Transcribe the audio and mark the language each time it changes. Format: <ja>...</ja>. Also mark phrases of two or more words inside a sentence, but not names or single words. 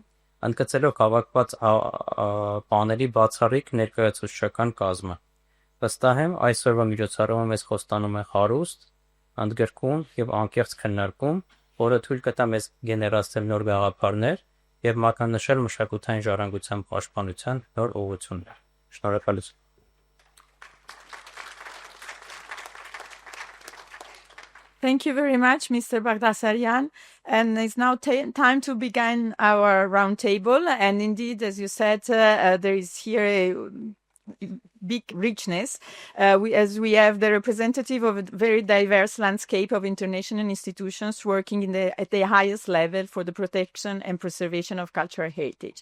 <hy>ընդգծելով հավաքված պանելի բացառիկ ներկայացուցչական կազմը։ Վստահ եմ, այսօրվա միջոցառումը մեզ խոստանում է հարուստ, ընդգրկուն եւ անկեղծ քննարկում, որը թույլ կտա մեզ գեներացնել նոր գաղափարներ եւ մատնանշել մշակութային ժառանգության պաշտպանության նոր ուղղություններ։ Շնորհակալություն։</hy> <en>Thank you very much, Mr. Baghdasaryan. And it's now time to begin our roundtable. And indeed, as you said, there is here a big richness, as we have the representative of a very diverse landscape of international institutions working at the highest level for the protection and preservation of cultural heritage.</en>